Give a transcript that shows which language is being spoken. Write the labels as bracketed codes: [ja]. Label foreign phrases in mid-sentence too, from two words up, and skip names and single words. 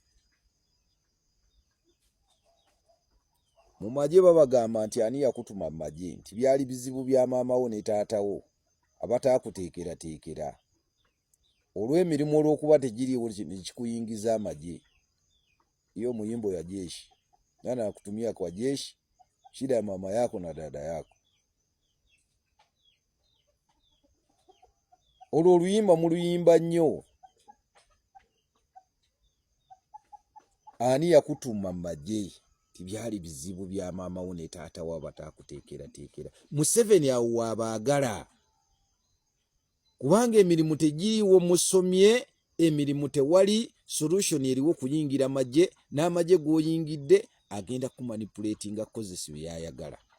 [lg] Mu magye babagamba nti ani yakutuma mu magye nti byali bizibu bya maamawo ne taatawo abataakuteekerateekera. Olw'emirimu olw'okuba tegiriiwo nekikuyingiza amagye. [sw] Iyo muyimbo ya jeshi. Nani akutumia kwa jeshi? Shida ya mama yako na dada yako. [lg] Olwo oluyimba muluyimba nnyo. Ani yakutuma mu magye? Tibyali bizibu bya maamawo ne taatawo abataakuteekerateekera. Museveni awo wabaagala. Kubanga emirimu tegiriiwo musomye, emirimu tewali, solution eriwo kuyingira magye, n'amagye g'oyingidde agenda kumanipulatinga akozesa byayagala.